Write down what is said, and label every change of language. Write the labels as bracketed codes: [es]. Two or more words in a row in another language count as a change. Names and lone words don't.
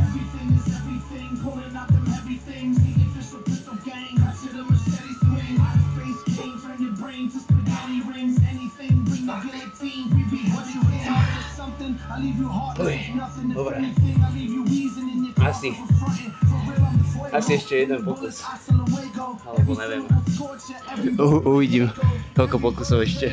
[en] Everything is everything, pulling out them everything. See if it's a pistol gang. Shit, I'm a steady swing. Out of space, king. Turn your brain to spaghetti rings. Anything, bring the guillotine. We behead the king. Something, I leave you heartless. Nothing if anything, I leave you wheezing in your car. [sk] Asi ešte jeden pokus. Alebo neviem. Uvidím, koľko pokusov ešte.